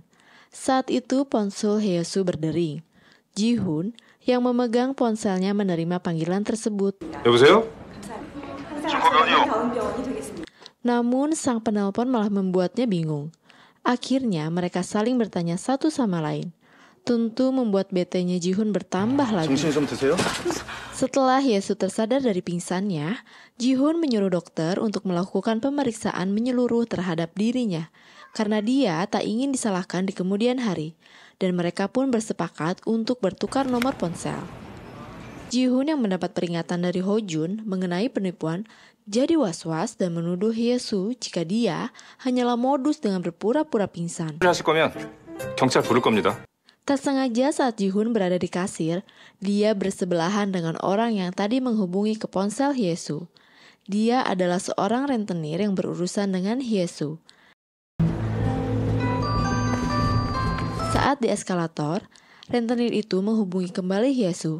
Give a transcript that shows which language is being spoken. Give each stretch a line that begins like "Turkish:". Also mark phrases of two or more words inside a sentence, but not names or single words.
Indonesian: Saat itu ponsel Hye-soo berdering. Ji-hoon yang memegang ponselnya menerima panggilan tersebut.
Korean: 여보세요?
Indonesian: Namun sang penelpon malah membuatnya bingung. Akhirnya mereka saling bertanya satu sama lain. Tentu membuat betenya Ji-hoon bertambah lagi.
Korean: 정신 좀 드세요?
Indonesian: Setelah Hye-soo tersadar dari pingsannya, Ji-hoon menyuruh dokter untuk melakukan pemeriksaan menyeluruh terhadap dirinya karena dia tak ingin disalahkan di kemudian hari, dan mereka pun bersepakat untuk bertukar nomor ponsel. Ji-hoon yang mendapat peringatan dari Ho-jun mengenai penipuan jadi was-was dan menuduh Hye-soo jika dia hanyalah modus dengan berpura-pura pingsan.
Korean: 하실 거면 경찰 부를 겁니다.
Indonesian: Tak sengaja saat Ji-hoon berada di kasir, dia bersebelahan dengan orang yang tadi menghubungi ke ponsel Hye-soo. Dia adalah seorang rentenir yang berurusan dengan Hye-soo. Saat di eskalator, rentenir itu menghubungi kembali Hye-soo.